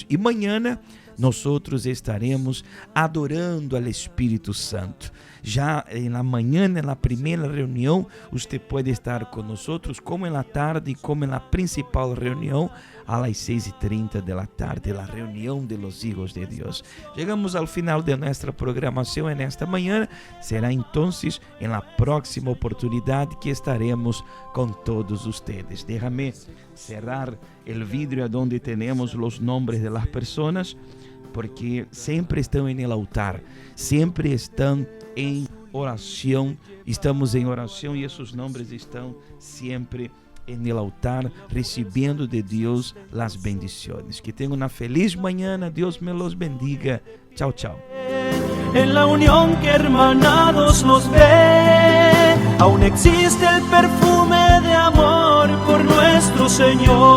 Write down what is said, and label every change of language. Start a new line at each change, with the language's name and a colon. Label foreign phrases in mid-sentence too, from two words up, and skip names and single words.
Portuguese: E amanhã nós estaremos adorando ao Espírito Santo. Já na manhã, na primeira reunião, você pode estar conosco, como na tarde e como na principal reunião, às 6:30 da tarde, a reunião
Spanish: de los hijos
Portuguese: de Deus. Chegamos ao final de nossa programação nesta manhã. Será então na próxima oportunidade que estaremos com todos ustedes.
Spanish: Déjame cerrar
Portuguese: o vidro onde temos os nomes de
Spanish: las personas,
Portuguese: porque sempre estão em
Spanish: el altar,
Portuguese: sempre estão em oração, estamos em oração e esses nomes estão sempre
Spanish: en el altar, recibiendo de Dios las bendiciones. Que tengan una feliz mañana. Dios me los bendiga. Chao, chao. En la unión que hermanados nos ve, aún existe el perfume de amor por nuestro Señor.